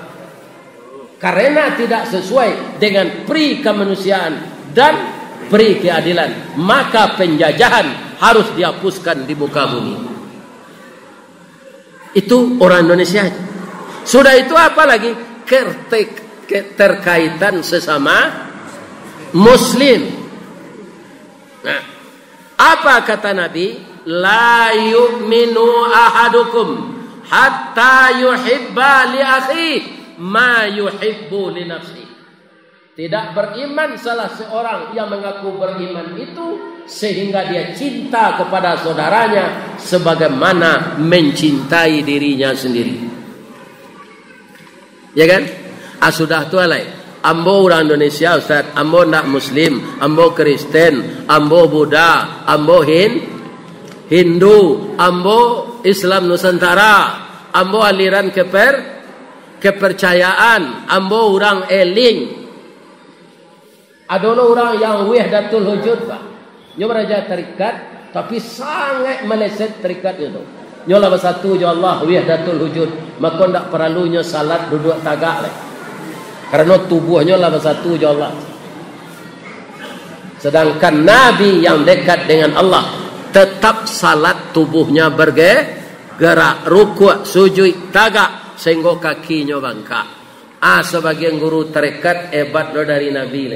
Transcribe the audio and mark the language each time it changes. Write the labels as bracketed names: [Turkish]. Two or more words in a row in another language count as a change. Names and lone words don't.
[Indonesian] Karena tidak sesuai dengan pri kemanusiaan dan pri keadilan, maka penjajahan harus dihapuskan di muka bumi. Itu orang Indonesia. Sudah itu apa lagi? Keterkaitan sesama Muslim. Nah, apa kata Nabi? [Arabic] لا يؤمن أحدكم حتى يحب لأخيه ما يحب لنفسه. [Indonesian] Tidak beriman salah seorang yang mengaku beriman itu sehingga dia cinta kepada saudaranya sebagaimana mencintai dirinya sendiri. Ya kan? Sudah tu alai. [Minangkabau] Ambo orang Indonesia Ustaz, ambo nak Muslim, ambo Kristen, ambo Buddha, ambo Hindu, ambo Islam Nusantara, ambo aliran kepercayaan, ambo orang Eling. [Indonesian] Ada orang yang [Arabic] وحدة الوجود, [Indonesian] Pak. [Minangkabau] Nyo beraja tarikat tapi sangat meleset tarikat itu. Nyo lah bersatu jo Allah [Arabic] وحدة الوجود, [Minangkabau] maka ndak perlunya salat duduk tagak leh. Karena tubuhnya lah bersatu jo Allah. [Indonesian] Sedangkan Nabi yang dekat dengan Allah tetap salat tubuhnya bergerak, rukuk, sujud, tagak sehingga kakinya bangkak. [Minangkabau] Sebagian guru tarikat hebat lo dari Nabi leh.